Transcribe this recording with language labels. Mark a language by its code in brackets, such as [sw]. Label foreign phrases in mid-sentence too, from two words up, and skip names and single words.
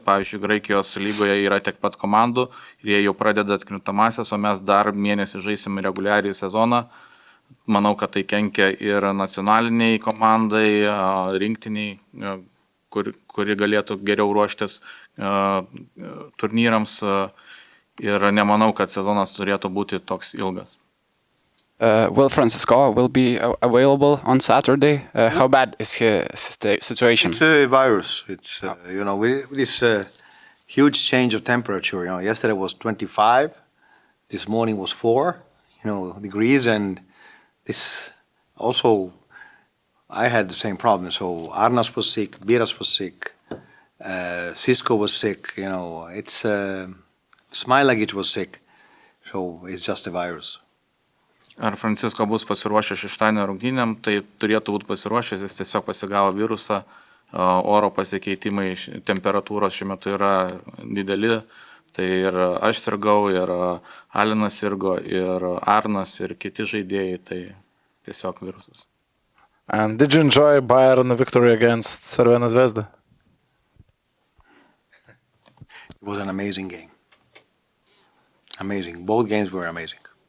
[lt] Pavyzdžiui, Graikijos lygoje yra tiek pat komandų ir jie jau pradeda atkrintamąsias, o mes dar mėnesį žaisim reguliariai sezoną. Manau, kad tai kenkia ir nacionaliniai komandai, rinktiniai, kuri galėtų geriau ruoštis turnyrams ir nemanau, kad sezonas turėtų būti toks ilgas. [en] Will Francisco will be available on Saturday. How bad is his situation? It's a virus. It's with this huge change of temperature. Yesterday was 25, this morning was 4, degrees, and this also I had the same problem. So Arnas was sick, Biras was sick, Cisco was sick. It's Smilagic was sick. So it's just a virus. [lt] Ar Francisco bus pasiruošęs šeštadienio rungtynėm, tai turėtų būti pasiruošęs, jis tiesiog pasigavo virusą, oro pasikeitimai, temperatūros šiuo metu yra dideli, tai ir aš sirgau, ir Alinas sirgo, ir Arnas, ir kiti žaidėjai, tai tiesiog virusas. [en] And did you enjoy Bayern victory against Crvena Zvezda? It was an amazing game. Amazing. Both games were amazing.